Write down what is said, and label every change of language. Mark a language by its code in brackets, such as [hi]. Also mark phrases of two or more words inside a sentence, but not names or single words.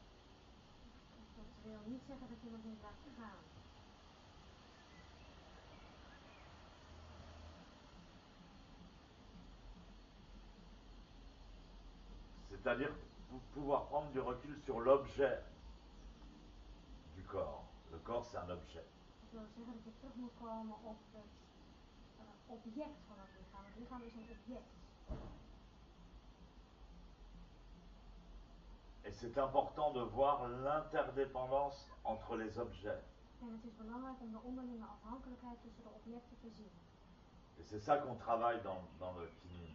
[fr] C'est-à-dire pouvoir prendre du recul sur l'objet du corps. Le corps, c'est un objet. [nl] Dat wil zeggen dat je terug moet komen op het object van het lichaam. Het lichaam is een object. [fr] Et c'est important de voir l'interdépendance entre les objets. [nl] En het is belangrijk om de onderlinge afhankelijkheid tussen de objecten te zien. [fr] Et c'est ça qu'on travaille dans le kinin.